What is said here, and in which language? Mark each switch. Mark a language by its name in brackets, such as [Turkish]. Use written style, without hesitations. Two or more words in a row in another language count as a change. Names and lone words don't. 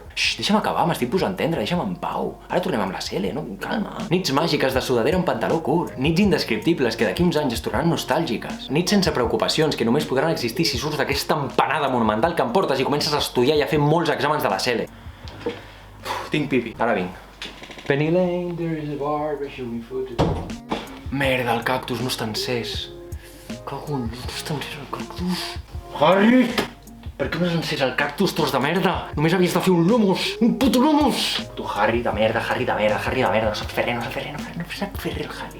[Catalan] Xxt, deixa'm acabar, m'estic posant tendre, deixa'm en pau. Ara tornem amb la CL, no? Calma. Nits màgiques de sudadera amb pantaló curt. Nits indescriptibles que d'aquí uns anys es tornaran nostàlgiques. Nits sense preocupacions que només podran existir si surts d'aquesta empanada monumental que em portes i comences a estudiar i a fer molts exàmens de la CL. Tinc pipi, ara vinc. [English] Penny Lane, there is a barber showing food. [Catalan] Merda, el cactus no està encès. Cagon, no està encès el cactus. Harry! Per què no has encès el cactus, tros de merda? Només havies de fer un lumos, un puto lumos! Tu Harry de merda, no saps fer res, no sap fer res el Harry.